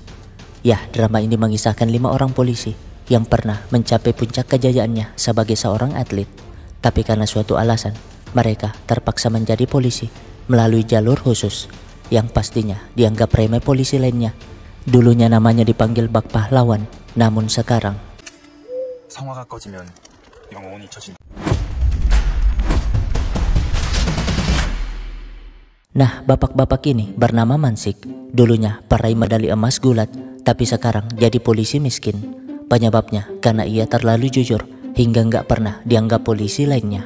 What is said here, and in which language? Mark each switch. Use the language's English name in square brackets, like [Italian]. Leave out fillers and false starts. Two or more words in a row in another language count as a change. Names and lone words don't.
[Indonesian] Ya, drama ini mengisahkan 5 orang polisi yang pernah mencapai puncak kejayaannya sebagai seorang atlet. Tapi karena suatu alasan, mereka terpaksa menjadi polisi melalui jalur khusus yang pastinya dianggap remeh polisi lainnya. Dulunya namanya dipanggil bak pahlawan, namun sekarang [Korean] 성화가 꺼지면 영혼이 처진. [Indonesian] Nah, bapak-bapak ini bernama Mansik. Dulunya peraih medali emas gulat, tapi sekarang jadi polisi miskin. Penyebabnya karena ia terlalu jujur hingga nggak pernah dianggap polisi lainnya.